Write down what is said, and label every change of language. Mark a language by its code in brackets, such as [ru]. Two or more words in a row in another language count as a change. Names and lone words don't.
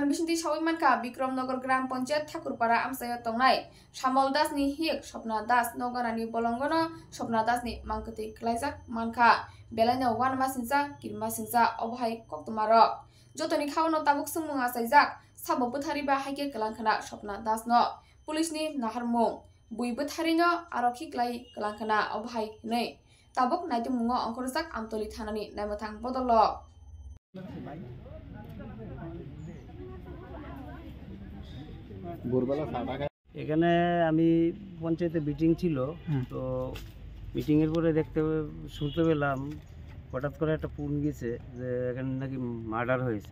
[trp] bisinti sawi manka Bikramnagar Gram Panchayat Thakurpara amsayo tongnai Shamol Das ni hik Sopna Das nogonani bolongono Sopna Das ni mangketi klaijak manka belanya warma sinsa kirma sinsa obhai koktumarok jotoni khawno tabuk sungmunga saijak sabo puthari ba haike kelangkhana Sopna Das no police ni naharmung buibo tharino arokhi klai kelangkhana obhai nei tabuk naitummungo angkorjak Amtoli thanani naimthang bodolok [bn] এখানে আমি পঞ্চায়েতে মিটিং ছিল তো মিটিং এর পরে শুনতে পেলাম হঠাৎ করে একটা ফোন গেছে যে এখানে নাকি মার্ডার হয়েছে।